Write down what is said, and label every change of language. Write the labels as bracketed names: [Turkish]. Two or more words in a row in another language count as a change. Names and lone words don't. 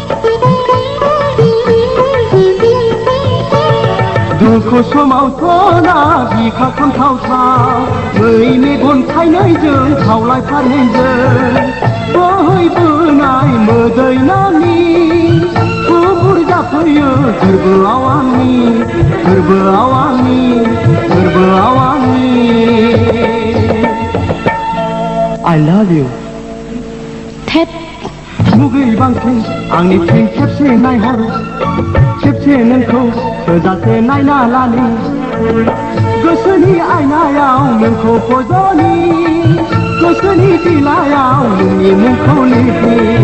[Bodo] दुखु समावथ' ना बिखा खामथावथाव मै मेगन थाइनैजों खावलाय फारनैजों बोहैबोनाय मोदै नानि थुबुर जाफैयो गोरबोआव आंनि गोरबोआव आंनि गोरबोआव आंनि [English] I love you [Bodo] मुगै बांसिन आंनिथिं खेबसे नायहर खेबसे नोंखौ थोजासे नायना लानो गोसोनि आयनायाव नोंखौ फज'नि गोसोनि बिलायाव नोंनि मुंखौ लिरनि